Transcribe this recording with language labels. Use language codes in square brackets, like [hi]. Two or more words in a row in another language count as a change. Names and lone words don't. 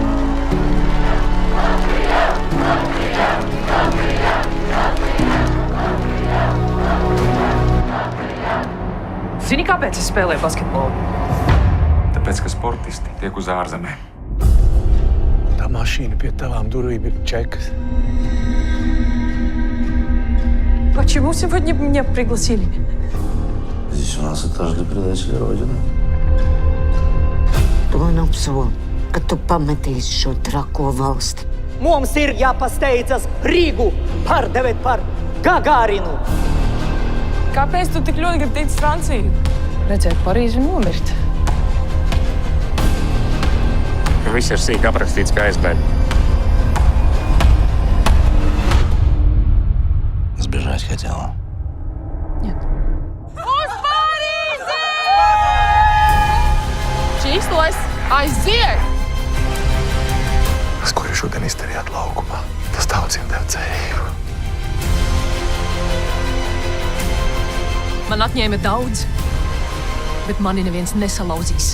[lv] Zini, kāpēc es spēlēju basketbolu? Tāpēc, ka sportisti tiek uz ārzemēm. Tā mašīna pie tavām durvīm ir čekas. [ru] Почему сегодня меня пригласили? Здесь у нас этаж для предателей Родины. [lv] To nu apsolu, ka tu pametīsi šo trako valsti. Mums ir jāpasteidzas Rīgu pārdevēt par Gagārinu. Kāpēc tu tik ļoti gribi tikt uz Franciju? Redzēt Parīzi un nomirt. Viss ir sīk aprakstīts kā aizbēg. [ru] Сбежать хотела. Нет. [lv] Uz Parīzi! Čīslos aiziet! Tas, ko jūs šodien izdarījāt laukumā, tas daudziem deva cerību. Man atņēma daudz, bet mani neviens nesalauzīs.